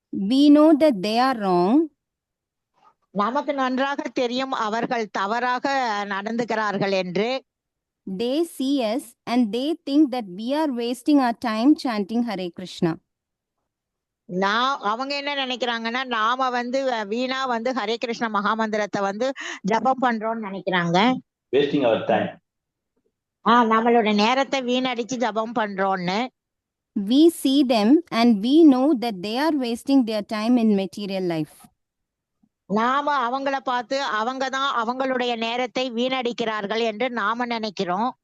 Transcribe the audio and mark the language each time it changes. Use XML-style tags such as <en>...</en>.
<en>We know that they are wrong.</en> <ta>நமக்கு நன்றாக தெரியும் அவர்கள் தவறாக நடந்துகிறார்கள் என்று.</ta> <en>They see us and they think that we are wasting our time chanting Hare Krishna.</en> <ta>அவங்க என்ன நினைக்கிறாங்கன்னா நாம வந்து வீணா வந்து ஹரே கிருஷ்ண மகாமந்திரத்தை வந்து ஜபம் பண்றோம்னு நினைக்கிறாங்க.</ta> <en>Wasting our time.</en> <ta>நம்மளோட நேரத்தை வீணடிச்சு ஜபம் பண்றோம்னு.</ta> <en>We see them and we know that they are wasting their time in material life.</en> <ta>நாம அவங்கள பார்த்து அவங்கதான் அவங்களுடைய நேரத்தை வீணடிக்கிறார்கள் என்று நாம நினைக்கிறோம்.</ta>